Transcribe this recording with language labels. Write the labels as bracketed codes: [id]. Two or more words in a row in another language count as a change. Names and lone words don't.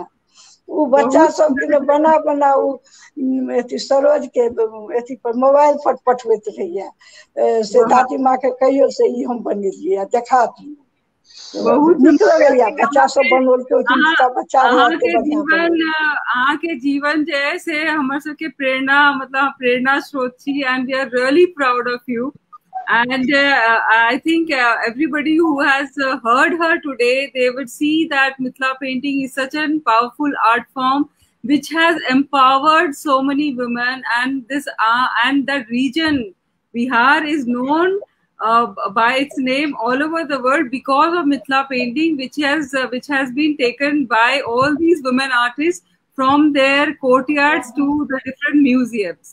[mai] उ बच्चा सब के बना उ अथी सरोज के अथी पर मोबाइल पर पठबैत रहिए से दादी माँ के कहियो से ई हम बनेलिए देखा दियौ। बहुत नीक लगैया बच्चा सब बनौलकै, बच्चा रहे अहाँ एते बढ़िया के जीवन जे से हमर सबके प्रेरणा, मतलब प्रेरणा स्रोत छी, [en] and we are really proud of you. And I think everybody who has heard her today, they would see that Mithila painting is such a powerful art form which has empowered so many women, and this and the region Bihar is known by its name all over the world because of Mithila painting, which has been taken by all these women artists from their courtyards to the different museums.